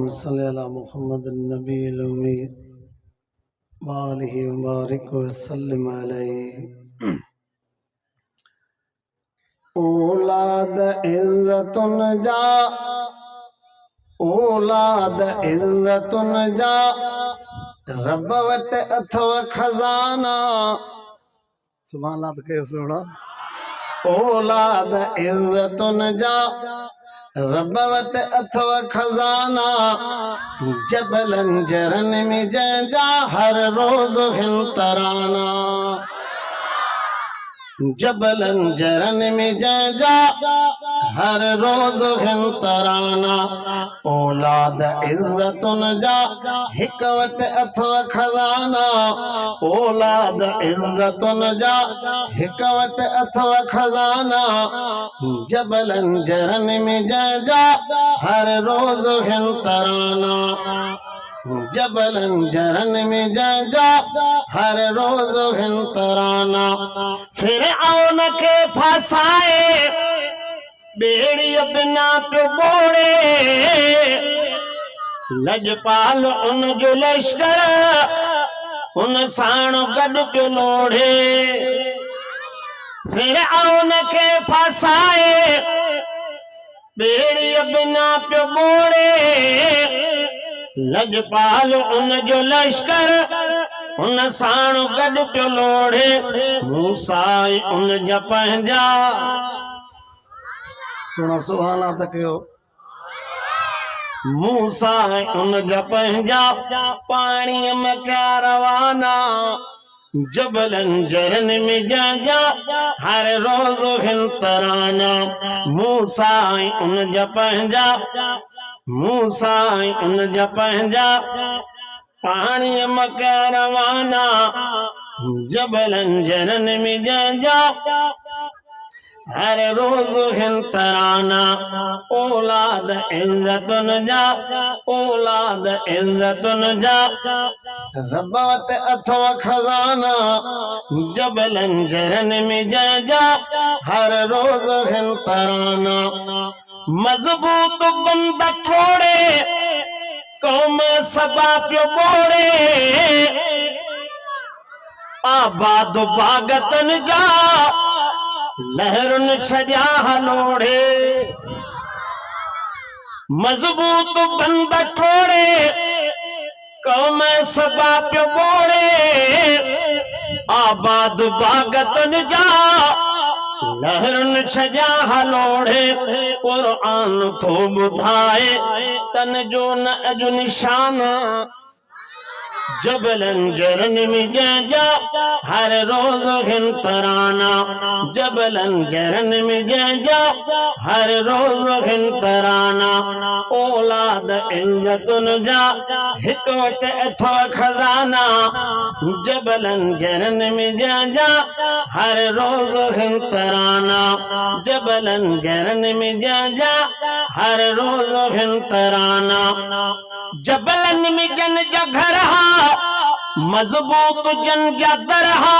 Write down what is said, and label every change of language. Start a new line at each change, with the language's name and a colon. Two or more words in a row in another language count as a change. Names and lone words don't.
Arabic: صل على محمد نبي أمي و آله و بارك و سلم عليه.
Sindhi: औलाद इज़्ज़तुन जा, औलाद इज़्ज़तुन जा, रब वट अथव खजाना।
Arabic: سبحان الله
Sindhi: तो कहो सुना। औलाद इज़्ज़तुन जा, रब वट अथव खजाना। जबलन जरन में जा हर रोज हिन तराना। जबलन जरन में जा हर रोज हिन तराना। औलाद इज़्ज़तुन जा, हिक वट अथव खजाना। औलाद इज़्ज़तुन जा, हिक वट अथव खजाना। जबलन जरन में जा हर रोज हिन तराना। जबलन जरन में जा हर रोज हिन तराना। फिरऔन के फसाए बेड़ी बिना पे बोड़े। लजपाल उन जो लश्कर उन साण गड पे लोढ़े। फिरऔन के फसाए बेड़ी बिना पे बोड़े। लजपाल उन जो लश्कर उन साण गड पे लोढ़े। मूसा उन जा पंहिंजा, सुनो
Arabic: سبحان الله
Sindhi: तक हो। मूसा उन जा पंहिंजा पानी में क्या रवाना। जबलन जरन में जा हर रोज हिन तराना। मूसा उन जा पंहिंजा, मूसा उन जा पंहिंजा पानी में क्या रवाना। जबलन जरन में जा हर रोज हिन तराना। औलाद इज़्ज़तुन जा, औलाद इज़्ज़तुन जा, रब वट अथव खजाना। जबलन जरन में जा हर रोज हिन तराना। मजबूत बंद थोड़े कौम सबा प्यो बोड़े। आबाद बागतन जा लहरुन छजा हलोड़े। मजबूत बंद थोड़े कौम सबा प्यो बोड़े। आबाद बागतन जा लहरुन छजा हलोड़े। कुरान थो बुधाए तन जो न अजु निशाना। जबलन जरन में जा हर रोज हिन तराना। जबलन जरन में जा हर रोज हिन तराना। औलाद इज़्ज़तुन जा, हिक वट अथव खजाना। जबलन जरन में जा हर रोज हिन तराना। जबलन जरन में जा हर रोज हिन तराना। जबलन में जन जा घर मजबूत जन जा दरहा।